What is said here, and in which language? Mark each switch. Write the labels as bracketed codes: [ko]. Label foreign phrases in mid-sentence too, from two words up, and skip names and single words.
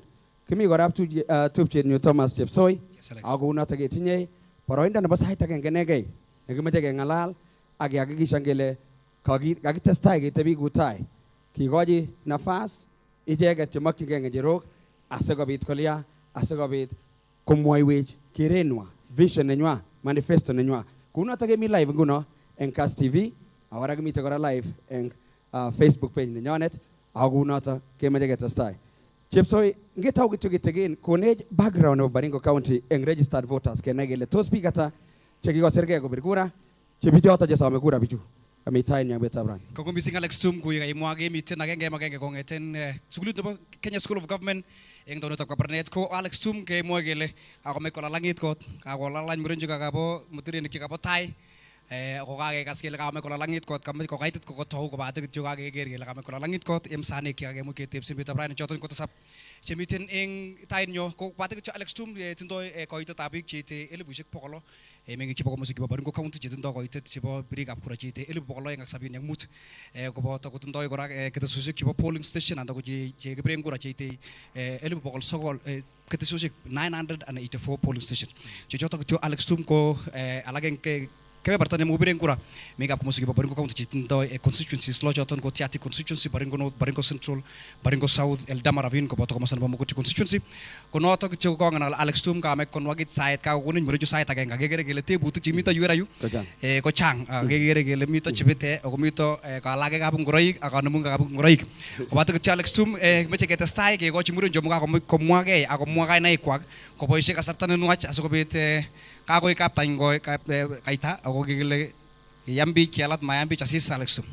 [kln] Kimi kora tupchenyu Thomas Chepsoi ako kounoto ketinye boroindo nebo sait agenge negei nekimeche keng'alal ak kehakikishan kele kakitestai ketebi kutai kikochi nafas icheket chemokyingei ng'echerok asikobit kolya asikobit komwoiwech kerenwa vision nenywa manifesto nenywa. Kounoto kemi live nguno en Kas TV ako kora kimite kora live en Facebook page nenyonet ako kounoto kemeche ketestai. Chepsoi ngetau kityo kitikin konech background nebo Baringo County en [en] registered voters [kln] kenai kele tos biik ata chekikosirgei kopir kura chebichoto chesome kura bichu. Koko missing Alex Tum kuya imwa gemiten agenge kongeten sukulit nebo Kenya School of Government eng tonotab Kabarnet ko Alex Tum ke mwa kele akome kolalangit kot kakolalany murenjo kakabo mutirenik chekabo tai ko kakekas kele kakome kolalangit kot ko kaitit ko kotou kobate kityo kakeker kele kakome kolalangit kot emsanik chekakemwa ketepsen betutab raini choton kotasap chemiten eng tainyo ko kobate kityo Alex Tum tindoi koitetab biik cheite 1,100 mengik chebo komosik chebo Baringo County chetindoi koitet chebo birikab kura cheite 275 koboto kotindoi kora ketesosiek chebo [en] polling station [kln] anan ko chekibiren kura cheite 900 ketesosiek 984 [en] polling station [kln] chechoto kityo Alex Tum ko alak eng kebeberta nemokibiren kura mengikab komosik chebo Baringo County chetindoi constituencies lo choton ko Tiaty constituency, Baringo North, Baringo Central, Baringo South, Eldama Ravine koboto komosta nebo Mogoti constituency ko noto kityo kong'alal Alex Tum kamek konwagit sait kakokonin murechu sait agenge kekere kele tebutik chemito yu erayu ko chang kekere kele mito chebete ako mito kalakekab ngoroik ak kanemungekab ngoroik koboto kityo Alex Tum meche ketestai kekochi murencho komwagei ak komwa kainaikwak koboisie kasarta nenwach asikobit kakoi kaptaingoi kaita ako kikile yambi kialat mayambi chasis Alex Tum.